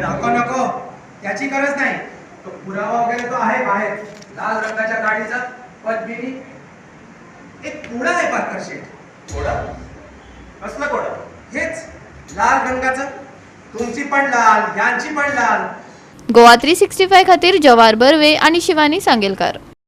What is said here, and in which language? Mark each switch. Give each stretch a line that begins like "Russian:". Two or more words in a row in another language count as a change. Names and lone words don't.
Marathi: नको नको, त्याची गरज नाही। तो पुरावा वगैरे तो आहे बाहेर, लाल रंगाच्या गाडीचा पद्मिनी एक घोडा आहे पारकर शेठ। घोडा? कसला घोडा? हेच लाल रंगाचं, तुमची पण लाल, यांची पण लाल।
Konkani: गोवा 365 खातीर जवाहर बर्वे आणि शिवानी सांगेलकार।